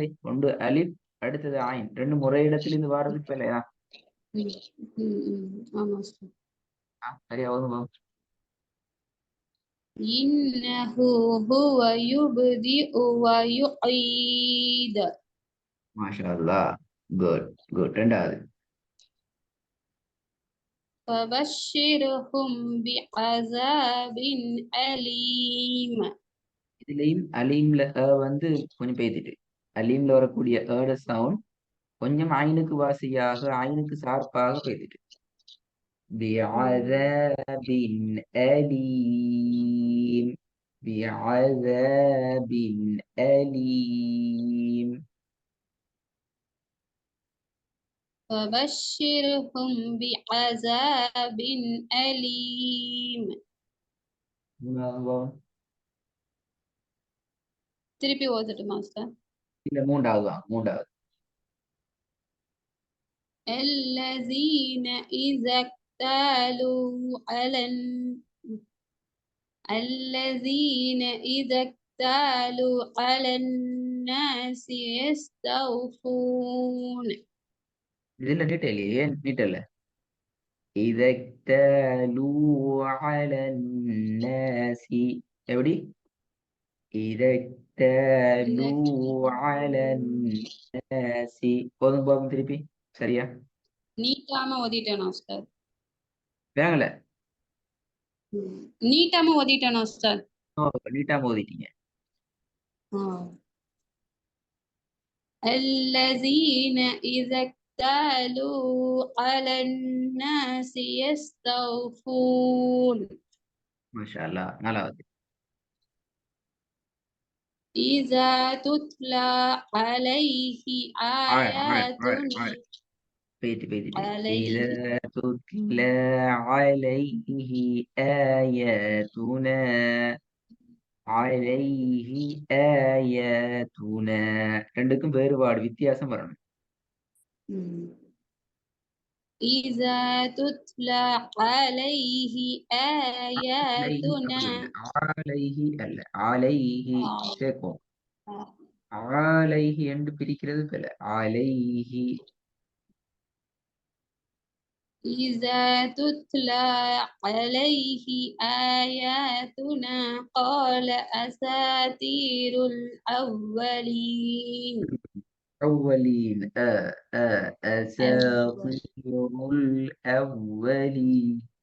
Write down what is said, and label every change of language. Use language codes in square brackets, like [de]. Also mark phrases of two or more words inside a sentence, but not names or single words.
[ta] ஒன்று அலிப், அடுத்தது ஆயின், ரெண்டும் ஒரே இடத்துல இருந்து வர்றது பிழையா? சரியா ஓதும். [ar] إنه هو يبدئ ويعيد. ما شاء الله. [en] good good. [ta] ரெண்டாவது. [ar] فبشرهم بعذاب أليم. [ta] இதுலயும் அலீம்ல வந்து கொஞ்சம் பேத்திட்டு அலீம்ல வரக்கூடிய ஏட சவுண்ட் கொஞ்சம் ஐனுக்கு வாசியாக ஐனுக்கு சார்பாக பேத்திட்டு [ar] بعذاب أليم بعذاب أليم. فبشرهم بعذاب أليم. [ta] திருப்பி ஓதட்டுமா சார்? இல்ல மூன்றாவது. [ar] الذين إذا اكتالوا على الذين إذا اكتالوا على الناس يستوفون. [ta] இதுல டீட்டெயில் ஏன் டீட்டெயில் [ar] إذا اكتالوا على الناس [ta] எப்படி [ar] إذا اكتالوا على الناس [ta] போதும் திருப்பி சரியா நீட்டாம ஓதிட்டேனா சார்? வேங்கல நீட்டாம ஓதிட்டேனா சார்? நீட்டாம ஓதிட்டீங்க. [ar] الذين إذا اكتالوا على الناس يستوفون. ما شاء الله. [ta] நாலாவது. [ar] إذا تتلى عليه آياتنا إذا تتلى عليه آياتنا [ta] ரெண்டுக்கும் வேறுபாடு வித்தியாசம் வரணும். [ar] إذا تتلى عليه آياتنا [ta] عليه அல்ல عليه சேர்ப்போம். عليه என்று பிரிக்கிறது போல عليه. [ar] إذا تتلى عليه آياتنا قال أساطير الأولين. أولين أساطير الأولين.